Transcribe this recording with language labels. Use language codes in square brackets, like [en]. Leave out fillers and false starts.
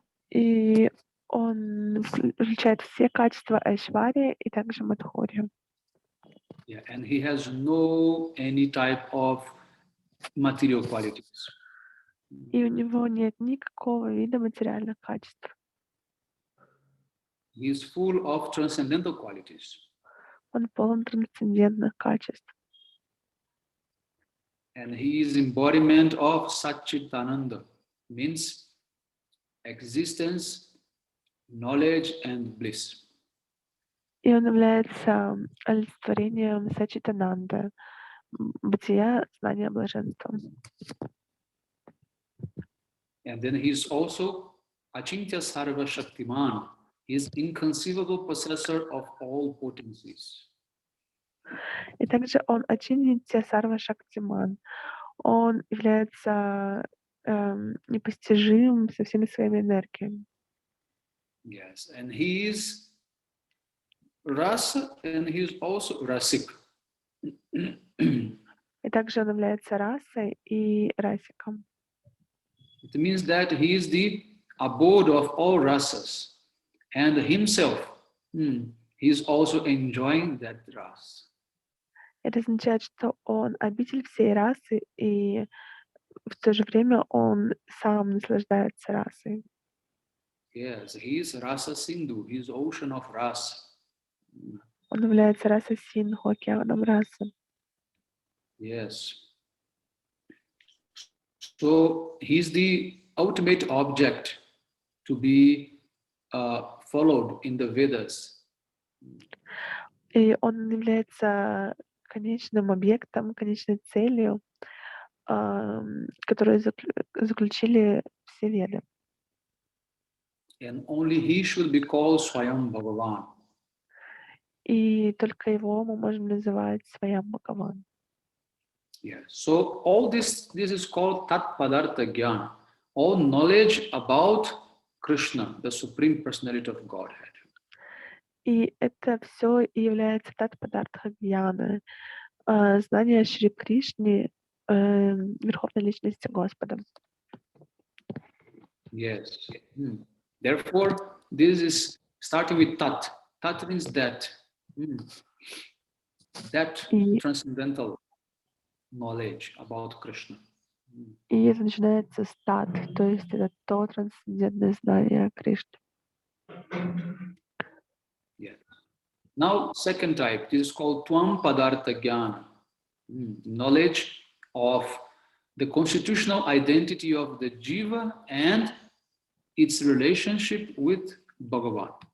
[ru] И он включает все качества Айшварьи и также Мадхурью. [en] Yeah, and he has no any type of material qualities. [ru] И у него нет никакого вида материальных качеств. [en] He is full of transcendental qualities. [ru] Он полон трансцендентных качеств. [en] And he is embodiment of Satchitananda, means existence, knowledge and bliss. [ru] И он является олицетворением Сачитананды, бытия, знания, блаженства. [en] And then he is also Achintya Sarva Shaktiman. He is inconceivable possessor of all potencies. [ru] И также он Ачинитья Сарва Шактиман. Он является непостижимым со всеми своими энергиями. [en] Yes, and he is Rasa and he is also Rasik. [ru] И также он является расой и расиком. [en] It means that he is the abode of all rasas, and himself, he is also enjoying that ras. [ru] Это означает, что он обитель всей расы, и в то же время он сам наслаждается расой. [en] Yes, he is Rasa Sindhu, he is ocean of rasa. [ru] Он является расой Синдху, океаном расы. [en] Yes. So he is the ultimate object to be followed in the Vedas. [ru] И он является конечным объектом, конечной целью, которую заключили все веды. [en] And only he should be called Swayam Bhagavan. [ru] И только его мы можем называть Сваям Бхагаван. [en] Yes. So all this is called Tat Padartha Jnana, all knowledge about Krishna, the Supreme Personality of Godhead. [ru] И это все и является Тат-Падартха Гьяна, знание Шри Кришны, Верховной Личности Господа. [en] Yes. Therefore, this is starting with Tat. Tat means that. That transcendental knowledge about Krishna. [ru] И это начинается с Тат, то есть это то трансцендентное знание Кришны. [en] Yeah. Now, second type, this is called Tvam Padartha Jnana, knowledge of the constitutional identity of the jiva and its relationship with Bhagavan.